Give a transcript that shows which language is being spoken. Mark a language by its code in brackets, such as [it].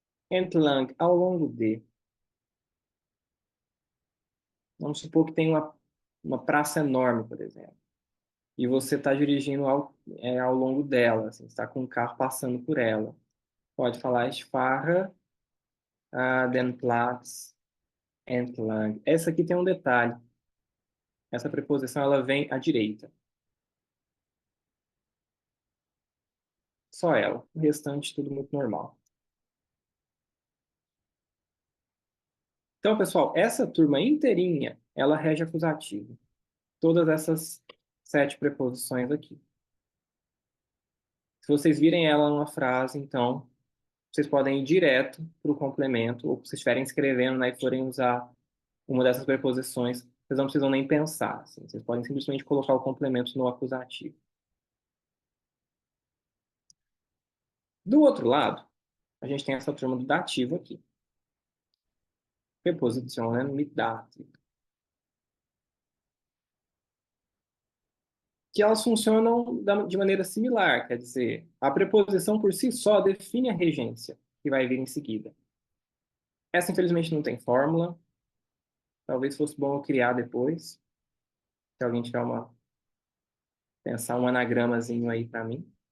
[pt] Entlang, ao longo de. Vamos supor que tem uma praça enorme, por exemplo. E você está dirigindo ao longo dela. Assim, você está com um carro passando por ela. Pode falar [de] ich fahre den Platz entlang. [pt] Essa aqui tem um detalhe. Essa preposição ela vem à direita. Só ela. O restante, tudo muito normal. Então, pessoal, essa turma inteirinha, ela rege acusativo. Todas essas 7 preposições aqui. Se vocês virem ela numa frase, então, vocês podem ir direto para o complemento, ou se vocês estiverem escrevendo, né, e forem usar uma dessas preposições, vocês não precisam nem pensar. Assim, vocês podem simplesmente colocar o complemento no acusativo. Do outro lado, a gente tem essa turma do dativo aqui. [de] Prepositionen mit Dativ. [pt] Que elas funcionam de maneira similar, quer dizer, a preposição por si só define a regência que vai vir em seguida. Essa, infelizmente, não tem fórmula. Talvez fosse bom eu criar depois, se alguém tiver pensar um anagramazinho aí para mim.